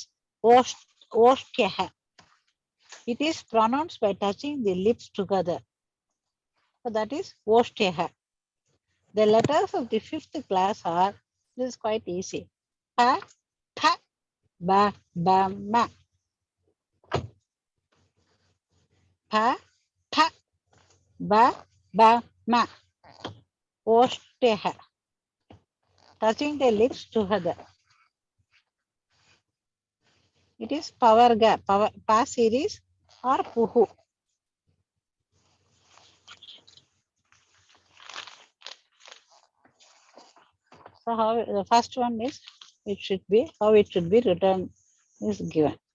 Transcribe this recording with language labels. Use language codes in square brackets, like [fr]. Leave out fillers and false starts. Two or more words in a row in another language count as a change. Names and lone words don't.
[en] Oshtyaha. It is pronounced by touching the lips together. So that is Oshtyaha. The letters of the fifth class are, this is quite easy. [sa] Pa, tha, ba, ba, ma. Pa, tha, ba, ba, ma. [en] Oshtyaha. Touching the lips together. It is pavarga, pa series or puhu. So how the first one is, it should be, how it should be written is given.